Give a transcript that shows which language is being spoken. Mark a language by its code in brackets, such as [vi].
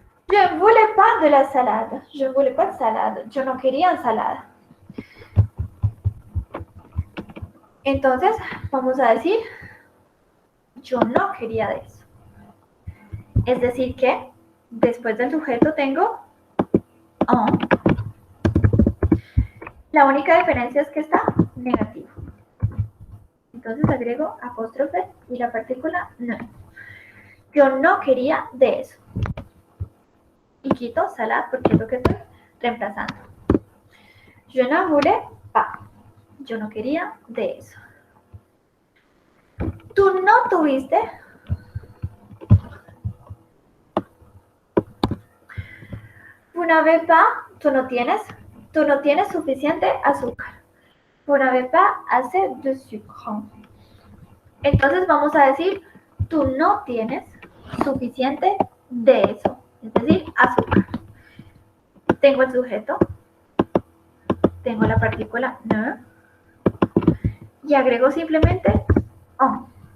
[fr] Je ne voulais pas de la salade. Je ne voulais pas de salade. [es] Yo no quería ensalada. Entonces, vamos a decir, yo no quería de eso. Es decir que después del sujeto tengo en. La única diferencia es que está negativo. Entonces agrego apóstrofe y la partícula no. Yo no quería de eso. Y quito salade porque es lo que estoy reemplazando. [fr] Je ne voulais pas. [es] Yo no quería de eso. Tú no tuviste. [fr] Vous n'avez pas. [es] Tú no tienes suficiente azúcar. [fr] Vous n'avez pas assez de sucre. [es] Entonces vamos a decir, tú no tienes suficiente de eso. Es decir, azúcar. Tengo el sujeto. Tengo la partícula ne. Y agrego simplemente en.